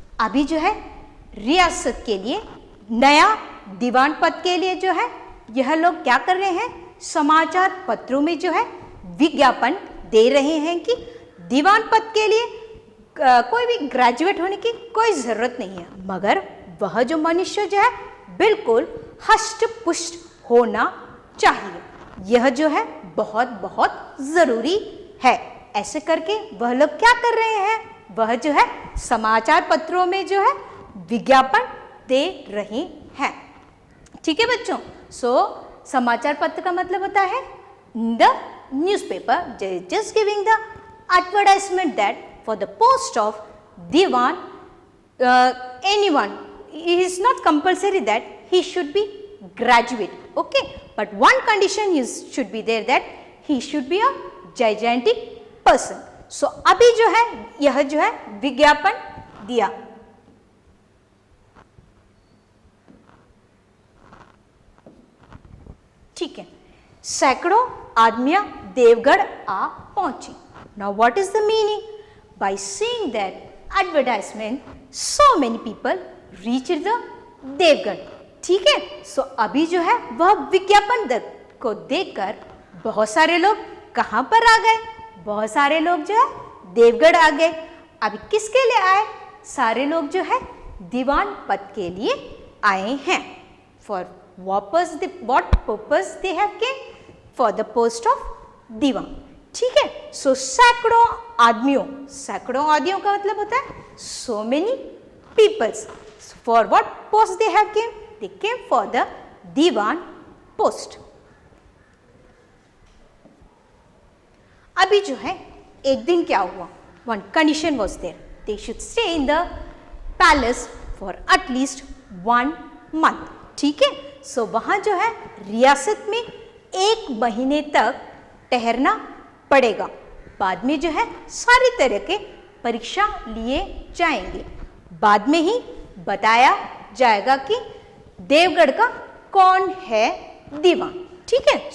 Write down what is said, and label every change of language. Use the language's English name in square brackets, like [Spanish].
[Hindi] अभी जो है रियासत के लिए नया दीवान पद के लिए जो है यह लोग क्या कर रहे हैं, समाचार पत्रों में जो है विज्ञापन दे रहे हैं कि दीवान पद के लिए कोई भी ग्रेजुएट होने की कोई ज़रूरत नहीं है, मगर वह जो मनुष्य जो है बिल्कुल हष्ट पुष्ट होना चाहिए, यह जो है बहुत बहुत ज़रूरी है। ऐसे करके वह लोग क्या कर रहे हैं, वह जो है समाचार पत्रों में जो है विज्ञापन दे रहे हैं, ठीक है बच्चों। [English] so [Hindi] समाचार पत्र का मतलब होता है [English] The newspaper just giving the advertisement that for the post of diwan, anyone, it is not compulsory that he should be graduate, okay, but one condition should be there that he should be a gigantic person. [Hindi] So अभी जो है यह जो है विज्ञापन दिया, ठीक है। सैकड़ों आदमियां देवगढ़ आ पहुंची। [English] Now what is the meaning, by seeing that advertisement so many people reach the Deogarh, ठीक है। [Hindi] सो अभी जो है वह विज्ञापन को देखकर बहुत सारे लोग कहां पर आ गए, बहुत सारे लोग जो है देवगढ़ आ गए। अभी किसके लिए आए, सारे लोग जो है दीवान पद के लिए आए हैं। [English] For what purpose they have came, for the post of diwan, ठीक है। So [Hindi] सैकड़ों आदमियों का मतलब होता है [English] so many peoples, for what post they have came, they came for the diwan post। [Hindi] अभी जो है एक दिन क्या हुआ, [English] one condition was there, they should stay in the palace for at least 1 month, ठीक है। [Hindi] सो वहाँ जो है रियासत में 1 महीने तक ठहरना पड़ेगा, बाद में जो है सारी तरह के परीक्षा लिए जाएंगे, बाद में ही बताया जाएगा कि देवगढ़ का कौन है दीवान, ठीक है।